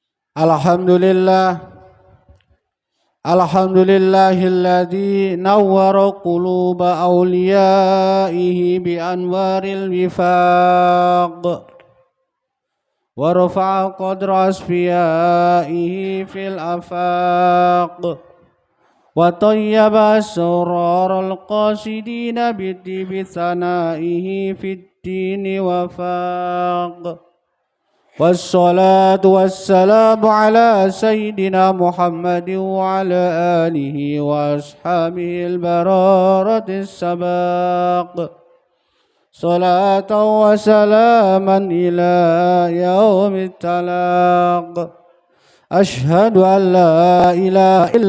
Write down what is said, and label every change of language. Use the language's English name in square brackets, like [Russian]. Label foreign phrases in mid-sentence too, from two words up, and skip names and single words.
[Arabic] الحمد لله، الحمد لله الذي نور قلوب أوليائه بأنوار الوفاق ورفع قدر أصفيائه في الآفاق وطيب أسرار القاصدين بثنائه في الدين وفاق. والصلاة والسلام على سيدنا محمد وعلى آله وأصحابه البررة السباق صلاة وسلاما إلى يوم التلاق أشهد أن لا إله إلا